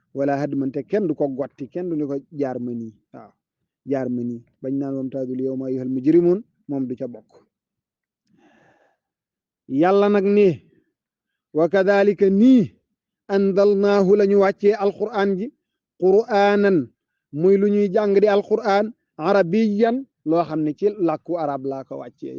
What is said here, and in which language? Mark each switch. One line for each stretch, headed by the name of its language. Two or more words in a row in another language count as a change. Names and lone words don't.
Arabic: "ولا هدما"،
Wolof: te kenn du ko gotti, kenn du ni ko, "Jaar ma nii." Waaw, "Jaar ma nii." Bañ naan,
Arabic: "وامتازوا اليوم أيها المجرمون"،
Wolof: moom du ca bokk. Yàlla nag ni, "وكذلك"، nii, "أنزلناه"، la ñu wàccee Alqur'aan ji, "قرآنا"، muy lu ñuy jàng di Alqur'aan, "عربيا"، loo xam ne ci làkku arab laa ko wàccee.